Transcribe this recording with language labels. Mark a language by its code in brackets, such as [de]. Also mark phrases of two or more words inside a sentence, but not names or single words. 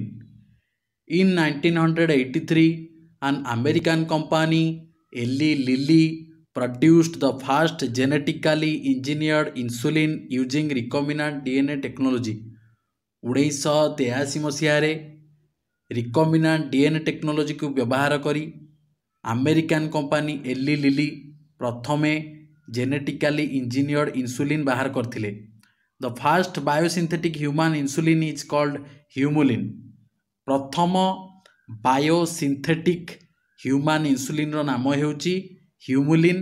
[en] In 1983, an American company, Eli Lilly, produced the first genetically engineered insulin using recombinant DNA technology. [or] 1983 ମସିହାରେ [en] recombinant DNA [or] ଟେକ୍ନୋଲୋଜିକୁ ବ୍ୟବହାର କରି ଆମେରିକାନ କମ୍ପାନୀ ଏଲି ଲିଲି ପ୍ରଥମେ [en] genetically engineered insulin [or] ବାହାର କରିଥିଲେ। [en] The first biosynthetic human insulin is called Humulin. [or] ପ୍ରଥମ [en] biosynthetic human [or] ଇନ୍ସୁଲିନ୍ର ନାମ ହେଉଛି ହ୍ୟୁମୁଲିନ୍।